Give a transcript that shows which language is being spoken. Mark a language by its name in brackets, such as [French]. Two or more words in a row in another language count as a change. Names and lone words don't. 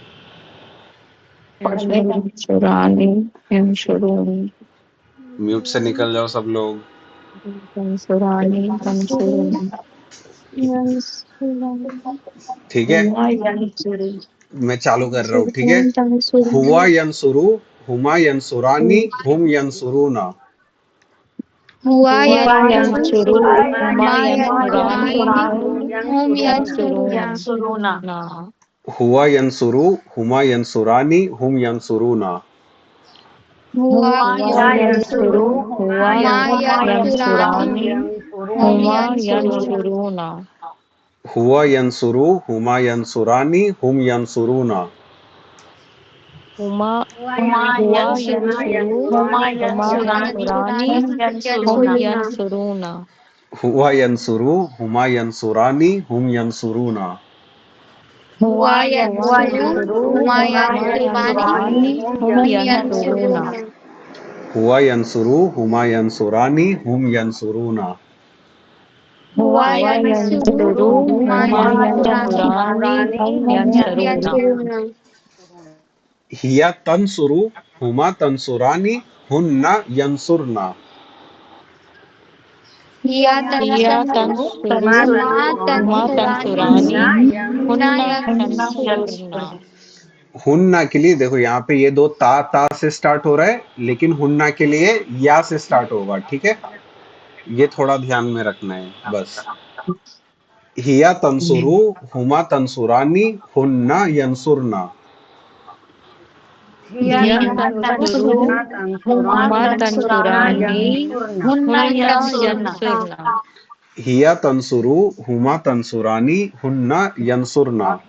[Hindi] शुरानी शुरू म्यूट से निकल जाओ सब लोग। [Arabic] शुरानी [Hindi] ठीक है, मैं चालू कर रहा हूँ। ठीक है, [Arabic] هو ينصر، هما ينصران، هم ينصرون. हुआ शुरू यंसुरु हुमा हुमा शुरानी ينصران هم ينصرون शुरूना ना। هو ينصر، هما ينصران، هم ينصرون. हुआ शुरू यंसुरु हुआ هما ينصران शुरानी हम हुमा यंसुरूना शुरूना। هو ينصر, هما ينصران، هم ينصرون. हुमा हुआ शुरू हुमा शुरानी हम यंसुरूना शुरूना। هو ينصر، هما ينصران، هم ينصرون. هو ينصر शुरू हुमा हुमा यंसुरानी शुरानी हम हम शुरूना। यंसुरूना هو ينصر, هما ينصران، هم ينصرون. हुआ हुआ यंसुरु शुरू हुमा हुमा यंसुरानी शुरानी हम हम शुरूना। यंसुरूना هي تنصر، هما تنصران، هن ينصرن. हिया हिया तंसुरु तंसुरू हुमा हुमा तंसुरानी तंसुरानी हुन्ना हुन्ना यंसुरूना तंसुरना। [Hindi] हुन्ना के लिए देखो, यहाँ पे ये दो ता ता से स्टार्ट हो रहा है, लेकिन हुन्ना के लिए या से स्टार्ट होगा। ठीक है, ये थोड़ा ध्यान में रखना है बस। [Arabic] هي تنصر، هما تنصران، هن ينصرن. هي تنصر هما تنصران هن ينصرن. هي تنصر، هما تنصران، هن ينصرن.